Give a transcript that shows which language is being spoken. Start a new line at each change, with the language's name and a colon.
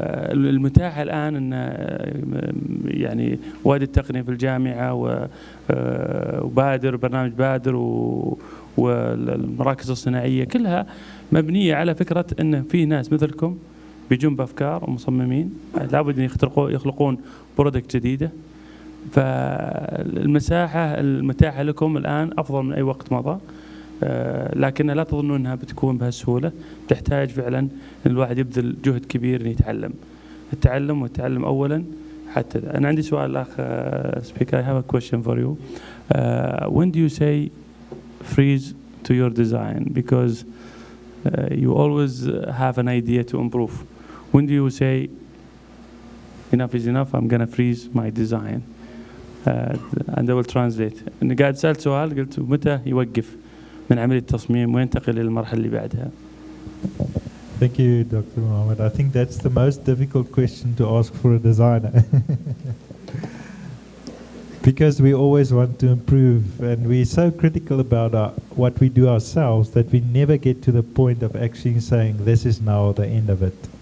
Arabic: والمتاح الآن أن يعني وايد التقنية في الجامعة وبادر برنامج بادر والمراكز الصناعية كلها مبنية على فكرة أن في ناس مثلكم بيجون بأفكار ومصممين لابد أن يخلقون برودكت جديدة. فالمساحة المتاحة لكم الآن أفضل من أي وقت مضى، لكن لا تظنوا أنها بتكون بهالسهولة. تحتاج فعلا أن الواحد يبذل جهد كبير أن يتعلم والتعلم أولا. حتى أنا عندي سؤال الأخ
English: speaker, I have a question for you. When do you say freeze to your design? Because you always have an idea to improve. When do you say enough is enough, I'm gonna freeze my design? And I will translate.
Arabic: إن قاعد سألت سؤال قلت متى يوقف من عملية التصميم وينتقل للمرحلة اللي بعدها.
English: Thank you, Dr. Mohammed. I think that's the most difficult question to ask for a designer. Because we always want to improve, and we're so critical about what we do ourselves that we never get to the point of actually saying this is now the end of it.